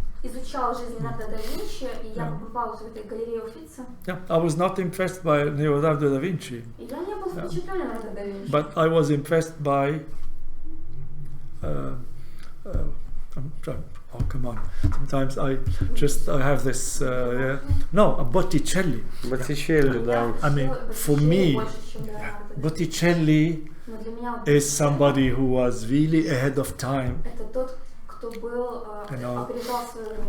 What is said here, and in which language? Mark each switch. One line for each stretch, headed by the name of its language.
Russian: изучал жизнь Леонардо да Винчи, и я побывала в этой галерее Уффици.
English: Yeah, I was not impressed by Leonardo da Vinci,
Russian: И я не был впечатлен Леонардо да Винчи.
English: but I was impressed by. I'm trying. Oh, come on! Sometimes I have this. No, a Botticelli.
Russian: Боттичелли, да.
English: I mean, for me, Botticelli
Russian: Но для меня
English: is somebody who was really ahead of time.
Russian: это тот, кто был опережал свое время.